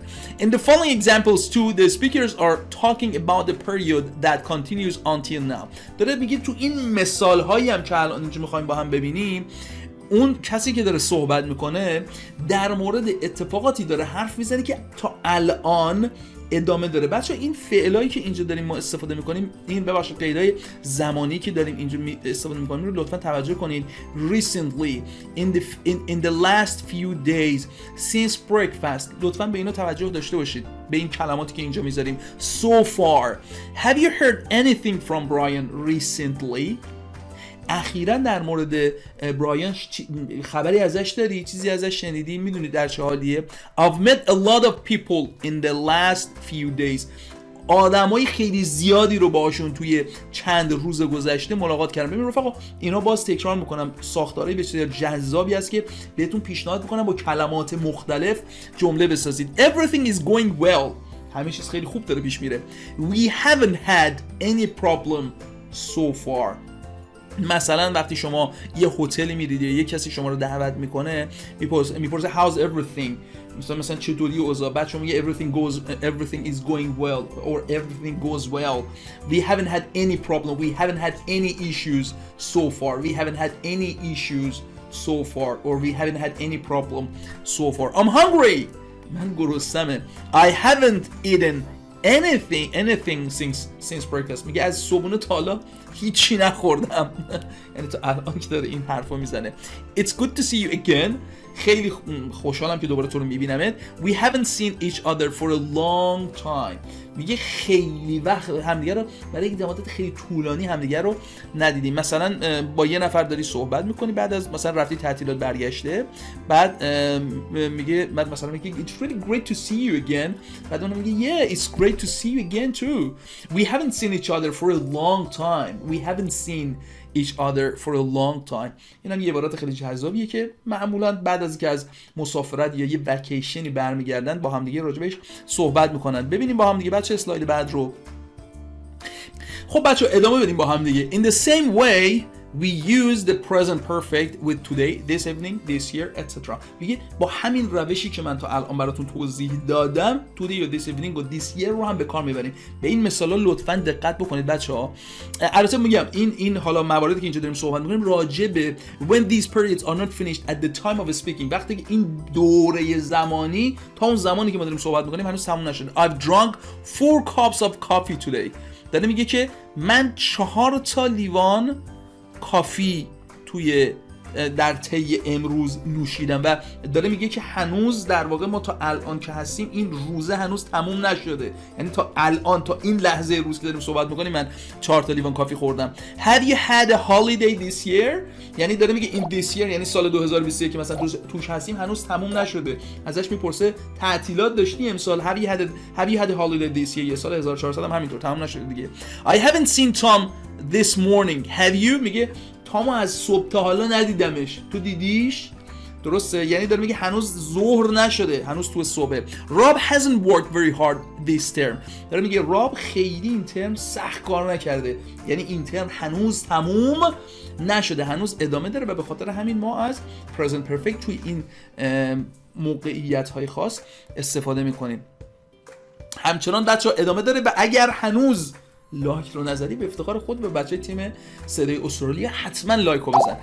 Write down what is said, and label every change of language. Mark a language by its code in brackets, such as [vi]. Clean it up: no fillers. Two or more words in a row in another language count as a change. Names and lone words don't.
[en] In the following examples too, the speakers are talking about the period that continues until now. [fa] داره میگه تو این مثال هایی هم که الان اینجا میخوایم با هم ببینیم، اون کسی که داره صحبت میکنه در مورد اتفاقاتی داره حرف میزنه که تا الان ادامه داره. بچه این فعلایی که اینجا داریم ما استفاده میکنیم، این ببخشید قیدای زمانی که داریم اینجا استفاده میکنیم رو لطفا توجه کنید. [en] Recently, in the last few days, since breakfast. [fa] لطفا به اینا توجه داشته باشید، به این کلماتی که اینجا میذاریم. [en] So far. Have you heard anything from Brian recently? [fa] اخیراً در مورد برایان خبری ازش داری؟ چیزی ازش شنیدی؟ میدونی در چه حالیه؟ [en] I've met a lot of people in the last few days. [fa] آدمای خیلی زیادی رو باهاشون توی چند روز گذشته ملاقات کردم. ببین رفقا، اینا باز تکرار میکنم، ساختارهای بسیار جذابی است که بهتون پیشنهاد میکنم با کلمات مختلف جمله بسازید. [en] Everything is going well. [fa] همه چیز خیلی خوب داره پیش میره. [en] We haven't had any problem so far. [fa] مثلا وقتی شما یه هتلی میرید یا یه کسی شما رو دعوت میکنه، میپرسه [en] how's everything، [fa] مثلا چطوری اوضاع، بعد شما میگه [en] everything is going well or everything goes well. We haven't had any problem. We haven't had any issues so far. We haven't had any issues so far or we haven't had any problem so far. I'm hungry. [fa] من گرسنمه. [en] I haven't eaten anything since breakfast. [fa] میگه از صبحونه تا حالا هیچی نخوردم. یعنی تا الان که داره این حرفو میزنه. [en] It's good to see you again. [fa] خیلی خوشحالم که دوباره تو رو میبینمت. [en] We haven't seen each other for a long time. [fa] میگه خیلی وقت همدیگه رو برای یک مدت خیلی طولانی همدیگه رو ندیدیم. مثلا با یه نفر داری صحبت میکنی، بعد از مثلا رفتی تعطیلات برگشته، بعد میگه مثلا میگه [en] it's really great to see you again. [fa] بعد اون میگه [en] yeah it's great to see you again too. We haven't seen each other for a long time. We haven't seen each other for a long time. [fa] این هم یه عبارات خیلی جذابیه که معمولا بعد از اینکه از مسافرت یا یه وکیشنی برمیگردن با هم دیگه راجبش صحبت میکنن. ببینیم با هم دیگه بچه اسلاید بعد رو. خب بچه ادامه بدیم با هم دیگه. [en] In the same way we use the present perfect with today, this evening, this year, etc. [fa] میگه با همین روشی که من تا الان براتون توضیح دادم today یا [en] this evening [fa] و [en] this year [fa] رو هم به کار میبریم. به این مثالا لطفاً دقت بکنید بچه‌ها. البته میگم این حالا مواردی که اینجا داریم صحبت می‌کنیم راجع به [en] when these periods are not finished at the time of speaking. [fa] وقتی که این دوره زمانی تا اون زمانی که ما داریم صحبت می‌کنیم هنوز تموم نشده. [en] I've drunk 4 cups of coffee today. [fa] داره میگه که من 4 تا لیوان کافی در طی امروز نوشیدم و داره میگه که هنوز در واقع ما تا الان که هستیم این روزه هنوز تموم نشده. یعنی تا الان تا این لحظه روز که داریم صحبت میکنیم من 4 تا لیوان کافی خوردم. [en] Have you had a holiday this year؟ [fa] یعنی داره میگه این [en] this year [fa] یعنی سال 2021 که مثلا توش هستیم هنوز تموم نشده. ازش میپرسه تعطیلات داشتی امسال؟ [en] Have you had a holiday this year؟ [fa] یه سال 1400 هم همینطور تموم نشده دیگه. [en] I haven't seen Tom this morning. Have you؟ [fa] میگه تامو از صبح تا حالا ندیدمش. تو دیدیش؟ درسته؟ یعنی داره میگه هنوز ظهر نشده، هنوز تو صبح. [en] Rob hasn't worked very hard this term. [fa] داره میگه راب خیلی این ترم سخت کار نکرده. یعنی این ترم هنوز تموم نشده، هنوز ادامه داره و به خاطر همین ما از [en] present perfect [fa] توی این موقعیت‌های خاص استفاده میکنیم. همچنان بچه‌ها ادامه داره و اگر هنوز لایک رو نزدی به افتخار خود به بچه تیم صدای استرالیا حتما لایک رو بزن.